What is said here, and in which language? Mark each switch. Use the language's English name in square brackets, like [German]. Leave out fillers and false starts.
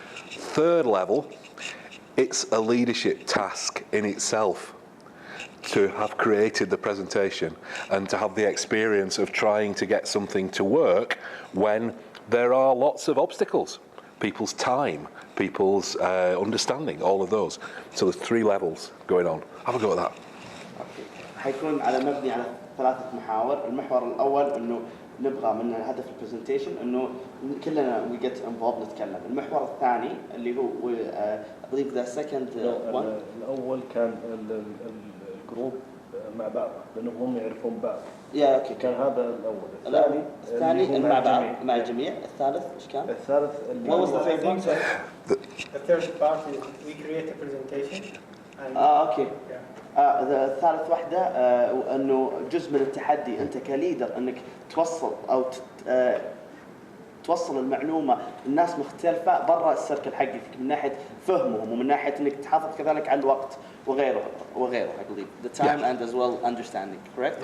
[English] Third level, it's a leadership task in itself to have created the presentation and to have the experience of trying to get something to work when there are lots of obstacles. People's time, people's understanding, all of those. So there's 3 levels going on. Have a go at that. [Arabic] حيكون على مبني على 3 محاور. المحور الأول إنه نبغى من هدف البرزنتيشن إنه كلنا [English] we get involved [Arabic] نتكلم. المحور الثاني اللي هو [English] I believe the second one. [Arabic] الأول كان الجروب مع بعض لأنهم هم يعرفون بعض. أوكي. كان هذا الأول. الثاني مع بعض مع الجميع. الثالث إيش كان؟ الثالث اللي [English] What was the third one? The third part is we create a presentation. [Arabic] أوكي. الثالث واحدة أنه جزء من التحدي أنت كليدر أنك توصل أو توصل المعلومة الناس مختلفة برا السيركل حقك من ناحية فهمهم ومن ناحية أنك تحافظ كذلك على الوقت وغيره [English] I believe the time and as well understanding, correct?